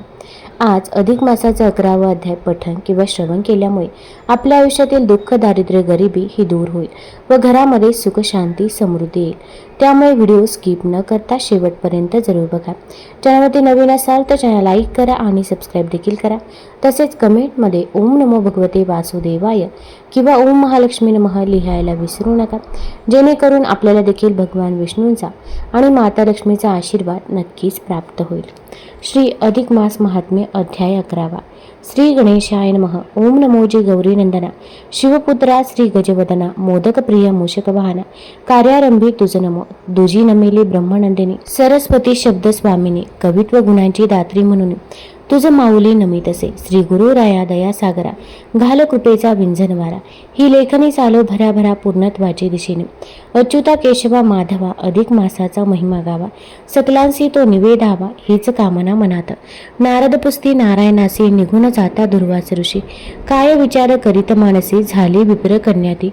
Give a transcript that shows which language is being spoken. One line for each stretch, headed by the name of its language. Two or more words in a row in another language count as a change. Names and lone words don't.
Marathi: आज अधिक मासाचा 11वा अध्याय पठण किंवा श्रवण केल्यामुळे आपल्या आयुष्यातील दुःख, दारिद्र्य, गरिबी ही दूर होईल व घरामध्ये सुख, शांती, समृद्धी येईल. त्यामुळे व्हिडिओ स्किप न करता शेवटपर्यंत जरूर बघा. चॅनलवरती नवीन असाल तर चॅनल लाईक करा आणि सबस्क्राईब देखील करा. तसेच कमेंटमध्ये
Sanskrit: ओम नमो भगवते वासुदेवाय
Marathi: किंवा
Sanskrit: ओम महालक्ष्मी नमः
Marathi: लिहायला विसरू नका, जेणेकरून आपल्याला देखील भगवान विष्णूंचा आणि माता लक्ष्मीचा आशीर्वाद नक्कीच प्राप्त होईल. श्री अधिक मास महात्म्य अध्याय 11वा.
Sanskrit: श्री गणेशाय नमः.
Marathi: ओम नमोजी गौरी नंदना, शिवपुत्रा श्री गजवदना, मोदक प्रिय मूषक वाहना, कार्यारंभी तुझ नमो, दुजी नमेली ब्रह्मनंदिनी, सरस्वती शब्द स्वामिनी, कवित्व गुणांची दात्री म्हणून तुझ माऊली नमितसे. श्री गुरु राया दया सागरा, घाल कृपेचा विंझन वारा, ही लेखनी चालो भराभरा पूर्णत्वाची दिशेने. अच्युता केशवा माधवा, अधिक मासाचा महिमा गावा, सकलांसी तो निवेदावा, हीच कामना मनात. नारद पुस्ती नारायणासी, निघून जाता दुर्वास ऋषी, काय विचार करीत मानसी, झाली विप्र कन्याती.